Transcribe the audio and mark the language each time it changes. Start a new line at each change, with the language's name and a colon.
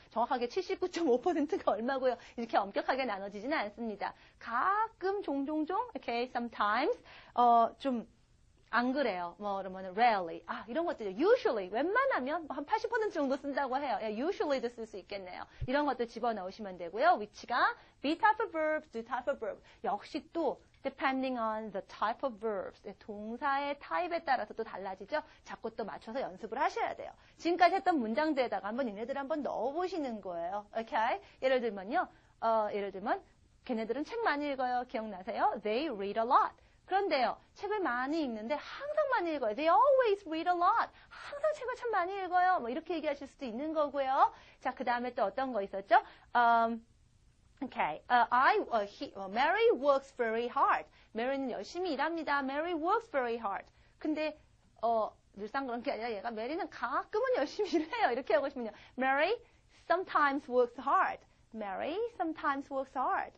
Korean: 정확하게 79.5%가 얼마고요. 이렇게 엄격하게 나눠지지는 않습니다. 가끔 종종종 okay, sometimes 좀 안 그래요. 그러면 rarely 이런 것들이요. usually 웬만하면 한 80% 정도 쓴다고 해요. usually도 쓸 수 있겠네요. 이런 것들 집어넣으시면 되고요. 위치가
English: be type of verb, do type of verb.
Korean: 역시 또
English: depending on the type of verbs.
Korean: 동사의 타입에 따라서 또 달라지죠. 자꾸 또 맞춰서 연습을 하셔야 돼요. 지금까지 했던 문장들에다가 한번 얘네들 한번 넣어보시는 거예요.
English: Okay?
Korean: 예를 들면 걔네들은 책 많이 읽어요. 기억나세요?
English: They read a lot.
Korean: 그런데요, 책을 많이 읽는데 항상 많이 읽어요.
English: They always read a lot.
Korean: 항상 책을 참 많이 읽어요. 이렇게 얘기하실 수도 있는 거고요. 자, 그 다음에 또 어떤 거 있었죠?
English: Okay. Mary works very hard.
Korean: Mary는 열심히 일합니다.
English: Mary works very hard.
Korean: 근데, 늘상 그런 게 아니라 얘가 메리는 가끔은 열심히 일해요. 이렇게 하고 싶으면요.
English: Mary sometimes works hard. Mary sometimes works hard.